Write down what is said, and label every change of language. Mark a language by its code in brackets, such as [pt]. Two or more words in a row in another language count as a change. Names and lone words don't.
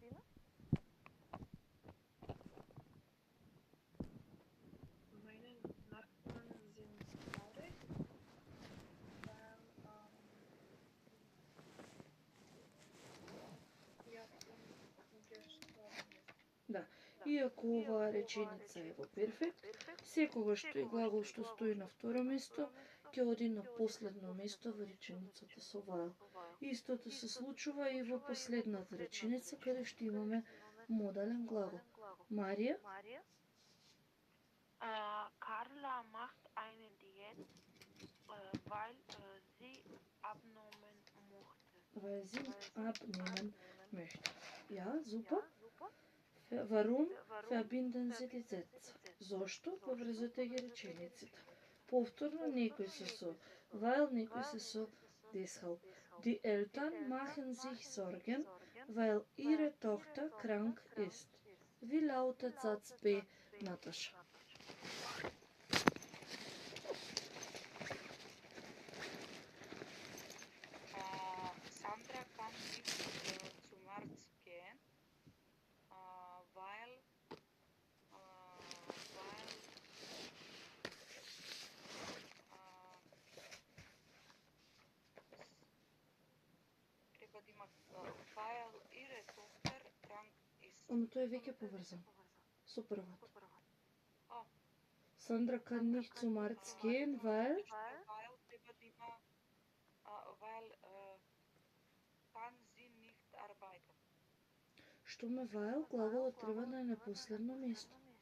[de] Meine Nachbarn sind traurig, weil Japan gestorben ist. [mk] Да. Иако оваа реченица е во перфект, секогаш тој глагол што стои на второ место, ќе оди на последно место во реченицата со while. Истото се случува и во последната реченица, каде што имаме модален глагол. Марија? [de] Carla macht eine Diät, weil sie abnehmen möchte. Weil sie abnehmen möchte. Ja, super. Warum verbinden Sie die Sätze? [mk] Зошто поврзате ги речениците? Повторно некој се со weil, некој се со deshalb. [de] Die Eltern machen sich Sorgen, weil ihre Tochter krank ist. Wie lautet Satz B, Natascha? Sandra kann nicht zum Arzt gehen, weil ihre Tochter krank ist. [mk] Ама тој е веќе поврзан со првото. [de] Sandra kann nicht zum Arzt gehen, weil kann sie nicht arbeiten. [mk] што ме weil, глаголот треба да е на последно место.